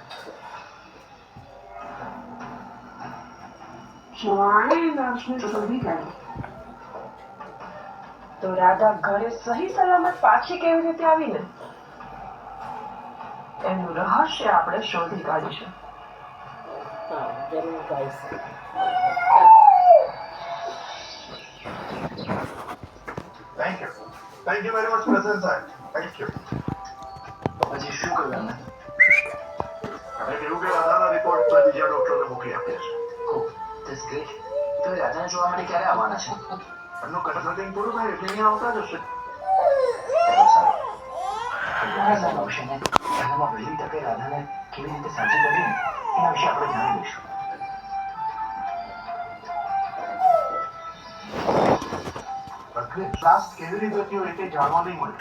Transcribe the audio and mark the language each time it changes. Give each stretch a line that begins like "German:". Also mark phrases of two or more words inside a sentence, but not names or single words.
Gujarati: શિવાણી નર્સને શોધી કાઢી. તો રાધા ઘરે સહી સલામત પાછી કેવી રીતે આવી ને એનું રહસ્ય આપણે શોધી કાઢીશું. જરૂર ગાઈસ.
English: Thank you. Thank you very much, President Sahib. Thank you.
Gujarati: તો પછી શું કર્યું એમને? અને એવું કે રાધાના રિપોર્ટ પર બીજા ડોક્ટરને મોકલી આપ્યા છે.
English: Oh, that's great.
Gujarati: તો એ રાધાને જોવા માટે ક્યારે આવવાના છે? એમનું કન્સલ્ટિંગ પૂરું થાય એટલે અહીંયા આવતા જ હશે. ચાલો, સારું. રાધા આવશે ને એનામાં વહેલી તકે રાધાને કેવી રીતે સાચી કરવી ને એના વિશે આપણે જાણી લઈશું. એટલે ક્લાસ કેવી રીતે થયો એ કંઈ જાણવા નહીં મળે.